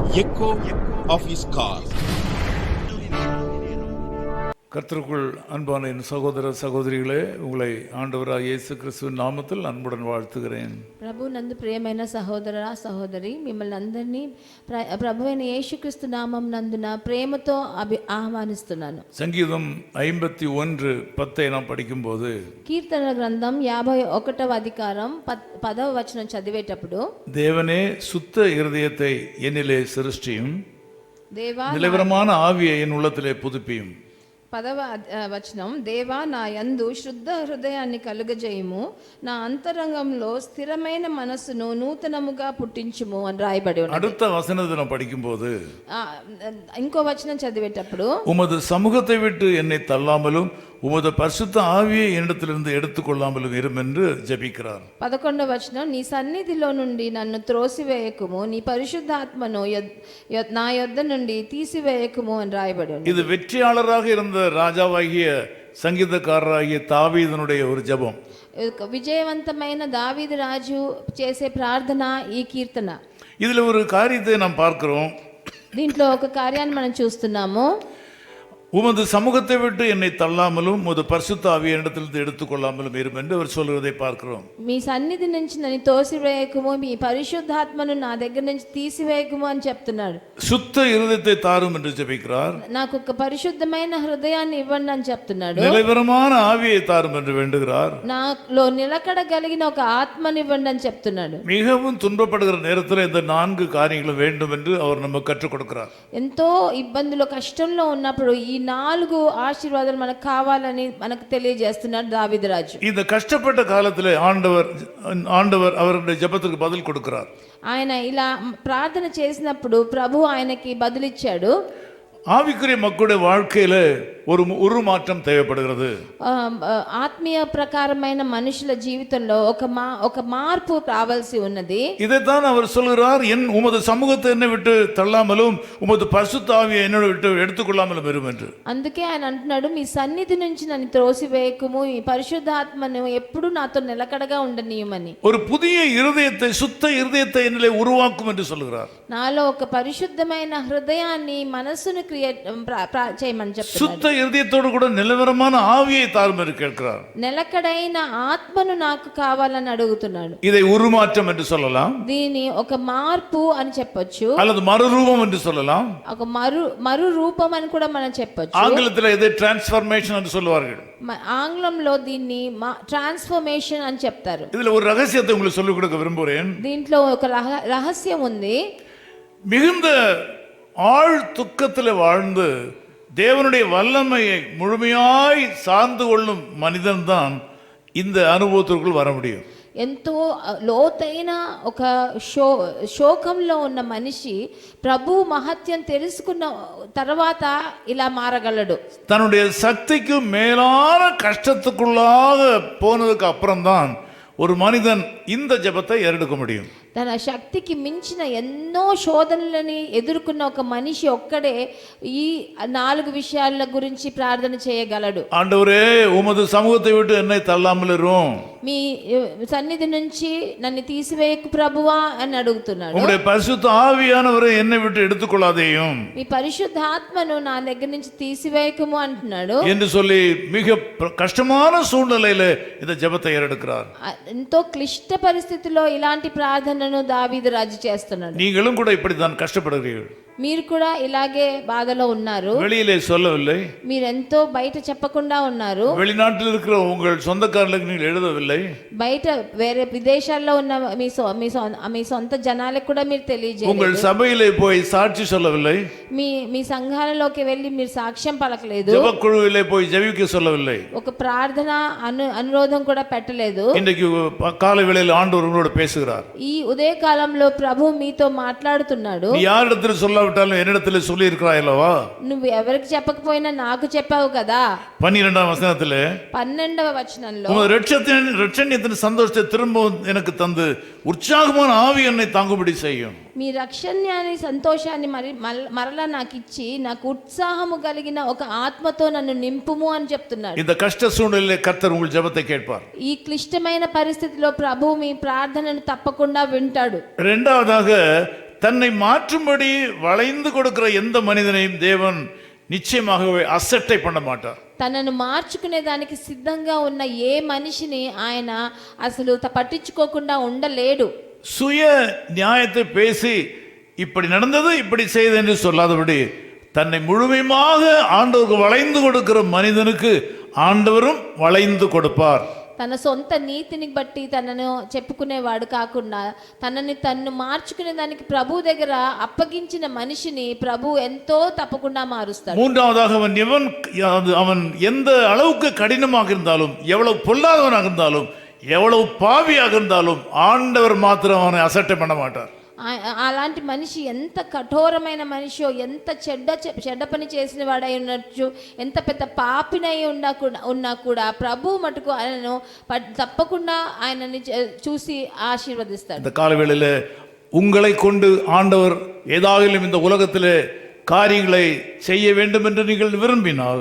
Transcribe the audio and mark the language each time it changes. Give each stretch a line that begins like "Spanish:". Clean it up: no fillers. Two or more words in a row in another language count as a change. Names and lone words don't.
English: echo of his call.
Tamil: கர்த்தருக்குள் அன்பான என் சகோதர சகோதரிகளே, உங்களை ஆண்டவராகிய இயேசு கிறிஸ்துவின் நாமத்தில் அன்புடன் வாழ்த்துகிறேன்.
Telugu: ప్రభు నందు ప్రియమైన సహోదర సహోదరి, మిమ్మల్ని అందరినీ ప్రభువైన యేసుక్రీస్తు నామం నందున ప్రేమతో ఆహ్వానిస్తున్నాను.
Tamil: சங்கீதம் 51:10 நாம் படிக்கும்போது,
Telugu: కీర్తన గ్రంథం 51వ అధికారం 10వ వచనం చదివేటప్పుడు,
Tamil: தேவனே சுத்த இருதயத்தை என்னிலே சிருஷ்டியும்,
Telugu: దేవా
Tamil: நிலைவரமான ஆவியை என் உள்ளத்திலே புதுப்பியும்.
Telugu: 10వ వచనం, దేవా నా యందు శుద్ధ హృదయాన్ని కలుగజేయుము, నా అంతరంగంలో స్థిరమైన మనస్సును నూతనముగా పుట్టించుము అని రాయబడి ఉంది.
Tamil: அடுத்த வசனத்தை நாம் படிக்கும்போது,
Telugu: ఇంకో వచనం చదివేటప్పుడు,
Tamil: உமது சமூகத்தை விட்டு என்னை தள்ளாமலும் உமது பரிசுத்த ஆவியை என்னிடத்திலிருந்து எடுத்துக்கொள்ளாமலும் இரும் என்று ஜெபிக்கிறார்.
Telugu: 11వ వచనం, నీ సన్నిధిలో నుండి నన్ను త్రోసివేయకుము, నీ పరిశుద్ధాత్మను నా యొద్ద నుండి తీసివేయకుము అని రాయబడి ఉంది.
Tamil: இது வெற்றியாளராக இருந்த ராஜாவாகிய சங்கீதக்காரராகிய தாவீதனுடைய ஒரு ஜெபம்.
Telugu: విజయవంతమైన దావీదు రాజు చేసే ప్రార్థన ఈ కీర్తన.
Tamil: இதுல ஒரு காரியத்தை நாம் பார்க்கிறோம்.
Telugu: దీంట్లో ఒక కార్యాన్ని మనం చూస్తున్నాము.
Tamil: உமது சமூகத்தை விட்டு என்னை தள்ளாமலும் உமது பரிசுத்த ஆவியை என்னிடத்திலிருந்து எடுத்துக்கொள்ளாமலும் இரும் என்று அவர் சொல்கிறதை பார்க்கிறோம்.
Telugu: మీ సన్నిధి నుంచి నన్ను తోసివేయకుము, మీ పరిశుద్ధాత్మను నా దగ్గర నుంచి తీసివేయకుము అని చెప్తున్నాడు.
Tamil: சுத்த இருதயத்தை தாரும் என்று ஜெபிக்கிறார்.
Telugu: నాకు ఒక పరిశుద్ధమైన హృదయాన్ని ఇవ్వండి అని చెప్తున్నాడు.
Tamil: நிலைவரமான ஆவியை தாரும் என்று வேண்டுகிறார்.
Telugu: నాలో నిలకడగలిగిన ఒక ఆత్మని ఇవ్వండి అని చెప్తున్నాడు.
Tamil: மிகவும் துன்பப்படுகிற நேரத்தில் இந்த 4 காரியங்களும் வேண்டும் என்று அவர் நமக்கு கற்றுக் கொடுக்கிறார்.
Telugu: ఎంతో ఇబ్బందులు కష్టంలో ఉన్నప్పుడు ఈ 4 ఆశీర్వాదాలు మనకు కావాలని మనకు తెలియజేస్తున్నాడు దావీదు రాజు.
Tamil: இந்த கஷ்டப்பட்ட காலத்தில் ஆண்டவர் அவருடைய ஜெபத்துக்கு பதில் கொடுக்கிறார்.
Telugu: ఆయన ఇలా ప్రార్థన చేసినప్పుడు ప్రభు ఆయనకి బదులిచ్చాడు.
Tamil: ஆவிக்குரிய மக்களுடைய வாழ்க்கையில ஒரு மாற்றம் தேவைப்படுகிறது.
Telugu: ఆత్మీయ ప్రకారమైన మనుషుల జీవితంలో ఒక మార్పు రావాల్సి ఉన్నది.
Tamil: இதைத்தான் அவர் சொல்கிறார், என் உமது சமூகத்தை என்னை விட்டு தள்ளாமலும் உமது பரிசுத்த ஆவியை என்னை விட்டு எடுத்துக்கொள்ளாமலும் இரும் என்று.
Telugu: అందుకే ఆయన అంటున్నాడు, మీ సన్నిధి నుంచి నన్ను త్రోసివేయకుము, ఈ పరిశుద్ధాత్మను ఎప్పుడు నాతో నిలకడగా ఉండనీయమని.
Tamil: ஒரு புதிய இருதயத்தை, சுத்த இருதயத்தை என்னிலே உருவாக்கும் என்று சொல்கிறார்.
Telugu: నాలో ఒక పరిశుద్ధమైన హృదయాన్ని, మనస్సును చేయమని చెప్తున్నాడు.
Tamil: சுத்த இருதயத்தோடு கூட நிலவரமான ஆவியை தாரும் என்று கேட்கிறார்.
Telugu: నిలకడైన ఆత్మను నాకు కావాలని అడుగుతున్నాడు.
Tamil: இதை உருமாற்றம் என்று சொல்லலாம்,
Telugu: దీని ఒక మార్పు అని చెప్పొచ్చు,
Tamil: அல்லது மறுரூபம் என்று சொல்லலாம்,
Telugu: ఒక మరు రూపం అని కూడా మనం చెప్పొచ్చు.
Tamil: ஆங்கிலத்தில் இதை டிரான்ஸ்ஃபர்மேஷன் என்று சொல்வார்கள்.
Telugu: ఆంగ్లంలో దీన్ని ట్రాన్స్ఫర్మేషన్ అని చెప్తారు.
Tamil: இதுல ஒரு ரகசியத்தை உங்களுக்கு சொல்லிக் கொடுக்க விரும்புகிறேன்.
Telugu: దీంట్లో ఒక రహస్యం ఉంది.
Tamil: மிகுந்த ஆழ் துக்கத்தில் வாழ்ந்து தேவனுடைய வல்லமையை முழுமையாய் சார்ந்து கொள்ளும் மனிதன்தான் இந்த அனுபவத்திற்குள் வர முடியும்.
Telugu: ఎంతో లోతైన ఒక శోకంలో ఉన్న మనిషి ప్రభు మహత్యం తెలుసుకున్న తర్వాత ఇలా మారగలడు.
Tamil: தன்னுடைய சக்திக்கு மேலான கஷ்டத்துக்குள்ளாக போனதுக்கு அப்புறம்தான் ஒரு மனிதன் இந்த ஜெபத்தை ஏறெடுக்க முடியும்.
Telugu: తన శక్తికి మించిన ఎన్నో శోధనలని ఎదుర్కొన్న ఒక మనిషి ఒక్కడే ఈ 4 విషయాల గురించి ప్రార్థన చేయగలడు.
Tamil: ஆண்டவரே, உமது சமூகத்தை விட்டு என்னை தள்ளாமல் இரும்,
Telugu: మీ సన్నిధి నుంచి నన్ను తీసివేయకు ప్రభువా అని అడుగుతున్నాడు.
Tamil: உம்முடைய பரிசுத்த ஆவியானவரை என்னை விட்டு எடுத்துக்கொள்ளாதேயும்
Telugu: మీ పరిశుద్ధాత్మను నా దగ్గర నుంచి తీసివేయకుము అంటున్నాడు
Tamil: என்று சொல்லி மிக கஷ்டமான சூழ்நிலையில இந்த ஜெபத்தை ஏறெடுக்கிறார்.
Telugu: ఎంతో క్లిష్ట పరిస్థితిలో ఇలాంటి ప్రార్థనను దావీదు రాజు చేస్తున్నాడు.
Tamil: நீங்களும் கூட இப்படித்தான் கஷ்டப்படுகிறீர்கள்.
Telugu: మీరు కూడా ఇలాగే బాధలో ఉన్నారు.
Tamil: வெளியிலே சொல்லவில்லை,
Telugu: మీరెంతో బయట చెప్పకుండా ఉన్నారు.
Tamil: வெளிநாட்டில் இருக்கிற உங்கள் சொந்தக்காரர்களுக்கு நீங்கள் எழுதவில்லை,
Telugu: బయట వేరే విదేశాల్లో ఉన్న మీ సొంత జనాలకు కూడా మీరు తెలియజేయలేదు.
Tamil: உங்கள் சபையிலே போய் சாட்சி சொல்லவில்லை,
Telugu: మీ సంఘాలలోకి వెళ్ళి మీరు సాక్ష్యం పలకలేదు.
Tamil: ஜெபக்குழுவிலே போய் ஜெபிக்க சொல்லவில்லை,
Telugu: ఒక ప్రార్థన అనురోధం కూడా పెట్టలేదు.
Tamil: இன்றைக்கு காலை வேளையில் ஆண்டவர் உங்களோடு பேசுகிறார்.
Telugu: ఈ ఉదయ కాలంలో ప్రభు మీతో మాట్లాడుతున్నాడు.
Tamil: நீ யாரிடத்தில் சொல்லாவிட்டாலும் என்னிடத்தில் சொல்லி இருக்கிறாய் அல்லவா?
Telugu: నువ్వు ఎవరికి చెప్పకపోయినా నాకు చెప్పావు కదా.
Tamil: 12ஆம் வசனத்திலே
Telugu: 12వ వచనంలో,
Tamil: உமது ரட்சணியத்தின் சந்தோஷத்தை திரும்பவும் எனக்கு தந்து உற்சாகமான ஆவி என்னை தாங்கும்படி செய்யும்.
Telugu: మీ రక్షణ్యాన్ని సంతోషాన్ని మరలా నాకు ఇచ్చి నాకు ఉత్సాహము కలిగిన ఒక ఆత్మతో నన్ను నింపుము అని చెప్తున్నాడు.
Tamil: இந்த கஷ்ட சூழ்நிலையிலே கர்த்தர் உங்கள் ஜெபத்தை கேட்பார்.
Telugu: ఈ క్లిష్టమైన పరిస్థితిలో ప్రభు మీ ప్రార్థనను తప్పకుండా వింటాడు.
Tamil: இரண்டாவதாக தன்னை மாற்றும்படி வளைந்து கொடுக்கிற எந்த மனிதனையும் தேவன் நிச்சயமாகவே அசட்டை பண்ண மாட்டார்.
Telugu: తనను మార్చుకునే దానికి సిద్ధంగా ఉన్న ఏ మనిషిని ఆయన అసలు పట్టించుకోకుండా ఉండలేడు.
Tamil: சுய நியாயத்தை பேசி இப்படி நடந்தது இப்படி செய்தது என்று சொல்லாதபடி தன்னை முழுமையாக ஆண்டவருக்கு வளைந்து கொடுக்கிற மனிதனுக்கு ஆண்டவரும் வளைந்து கொடுப்பார்.
Telugu: తన సొంత నీతిని బట్టి తనను చెప్పుకునేవాడు కాకుండా తనని తన్ను మార్చుకునే దానికి ప్రభు దగ్గర అప్పగించిన మనిషిని ప్రభు ఎంతో తప్పకుండా మారుస్తాడు.
Tamil: மூன்றாவதாக அவன் எந்த அளவுக்கு கடினமாக இருந்தாலும், எவ்வளவு பொல்லாதவனாக இருந்தாலும், எவ்வளவு பாவியாக இருந்தாலும் ஆண்டவர் மாத்திரம் அவனை அசட்டை பண்ண மாட்டார்.
Telugu: అలాంటి మనిషి ఎంత కఠోరమైన మనిషో, ఎంత చెడ్డ పని చేసిన వాడై ఉండొచ్చు, ఎంత పెద్ద పాపినై ఉన్నా కూడా ప్రభు మటుకు ఆయనను తప్పకుండా ఆయనని చూసి ఆశీర్వదిస్తాడు.
Tamil: இந்த காலவேளையிலே உங்களை கொண்டு ஆண்டவர் ஏதாகிலும் இந்த உலகத்திலே காரியங்களை செய்ய வேண்டும் என்று நீங்கள் விரும்பினால்,